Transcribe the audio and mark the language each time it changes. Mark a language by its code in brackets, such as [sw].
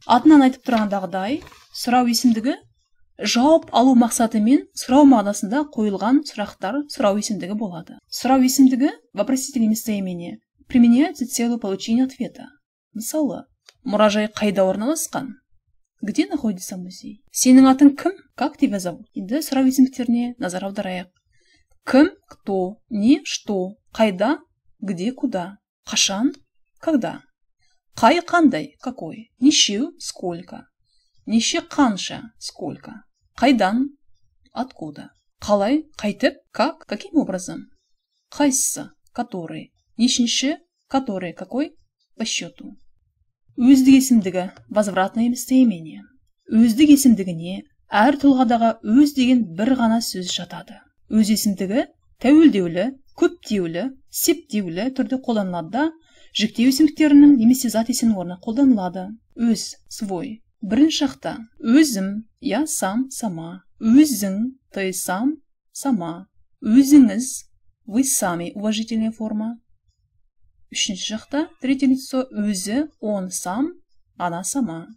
[kk] Атынан айтып тұрғандағыдай, сұрау есімдігі жауап алу мақсатымен сұрау мағынасында қойылған сұрақтар сұрау есімдігі болады. Сұрау есімдігі [ru] вопросительное местоимение применяется с целью получения ответа. [kk] Мысалы, мұражай қайда орналасқан? [ru] Где находится музей? [kk] Сенің атың кім? [ru] Как тебя зовут? [kk] Енді сұрау есімдіктеріне назар аударайық. Кім, кто, не, что, қайда, где, куда. Қашан, когда. Қай, қандай, какой. Нешеу, сколько. Неше, қанша, сколько. Қайдан, откуда. Қалай, қайтып, как, каким образом. Қайсысы, который. Нешінші, который, какой, по счету. Өздік есімдігі, возвратное местоимение. Өздік есімдігіне әр тұлғадағы өз деген бір ғана сөз жатады. Өз есімдігі тәуелдеулі, көптеулі, септеулі түрде қолданылады да, жіктеу есімдіктерінің немесе зат есімнің орнына қолданылады. Өз, свой. Бірінші шақта өзім, [ru] я сам, сама. [kk] Өзің, [ru] ты сам, сама. [kk] Өзіңіз, [ru] вы сами, уважительная форма. [kk] Үшінші шақта [ru] третье лицо [kk] өзі, [ru] он сам, она сама.